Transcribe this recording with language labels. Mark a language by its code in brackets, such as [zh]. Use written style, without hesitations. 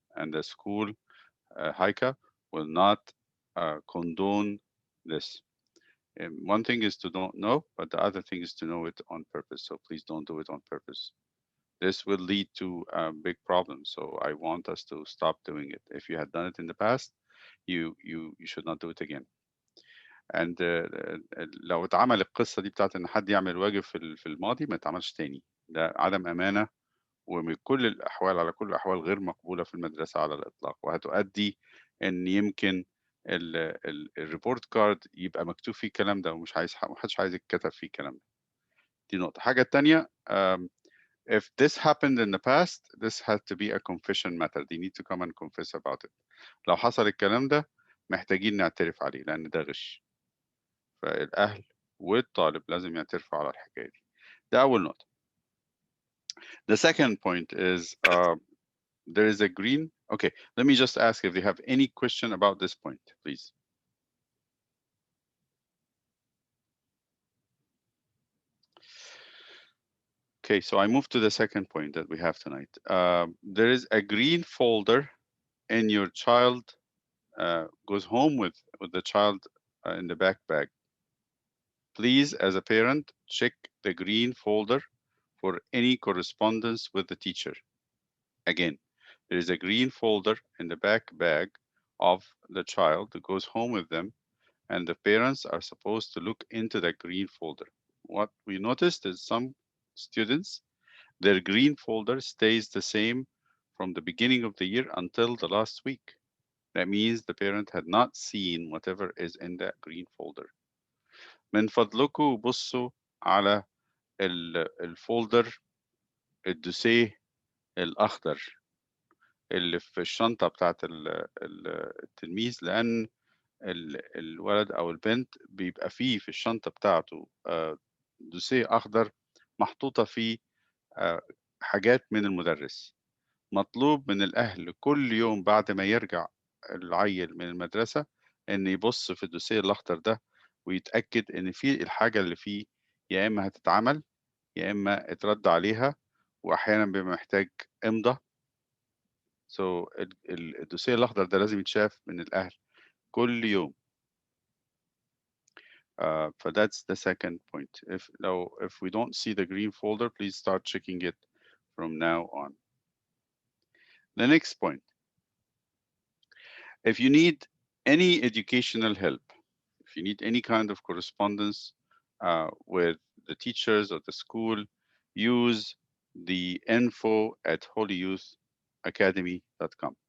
[en] And the school, HYCA, will not condone this. One thing is to don't know, but the other thing is to know it on purpose. So please don't do it on purpose. This will lead to big problems. So I want us to stop doing it. If you had done it in the past, you should not do it again. [ar] And لو اتعمل القصة دي بتاعة إن حد يعمل واجب في الماضي ما يتعملش تاني. ده عدم أمانة، ومن كل الأحوال على كل الأحوال غير مقبولة في المدرسة على الإطلاق، وهتؤدي إن يمكن الريبورت كارد يبقى مكتوب فيه الكلام ده، ومش عايز ما حدش عايز يتكتب فيه الكلام ده. دي نقطة. الحاجة التانية [en] if this happened in the past this had to be a confession matter. They need to come and confess about it. [ar] لو حصل الكلام ده محتاجين نعترف عليه لأن ده غش. فالأهل والطالب لازم يعترفوا على الحكاية دي. ده أول نقطة. [en] The second point is there is a green. Okay, let me just ask if you have any question about this point, please. Okay, so I move to the second point that we have tonight. There is a green folder in your child goes home with the child in the backpack. Please, as a parent, check the green folder for any correspondence with the teacher. Again, there is a green folder in the back bag of the child that goes home with them, and the parents are supposed to look into the green folder. What we noticed is some students, their green folder stays the same from the beginning of the year until the last week. That means the parent had not seen whatever is in that green folder. [ar] من فضلكم بصوا على الفولدر الدوسيه الأخضر اللي في الشنطة بتاعة التلميذ، لأن الولد أو البنت بيبقى فيه في الشنطة بتاعته دوسيه أخضر محطوطة فيه حاجات من المدرس. مطلوب من الأهل كل يوم بعد ما يرجع العيل من المدرسة إن يبص في الدوسيه الأخضر ده ويتأكد إن فيه الحاجة اللي فيه يا إما هتتعمل يا إما اترد عليها، وأحيانا بيبقى محتاج إمضة. So الدوسيه الأخضر ده لازم يتشاف من الأهل كل يوم. [en] That's the second point. If we don't see the green folder, please start checking it from now on. The next point, if you need any educational help, if you need any kind of correspondence with the teachers of the school, use the info@holyyouthacademy.com.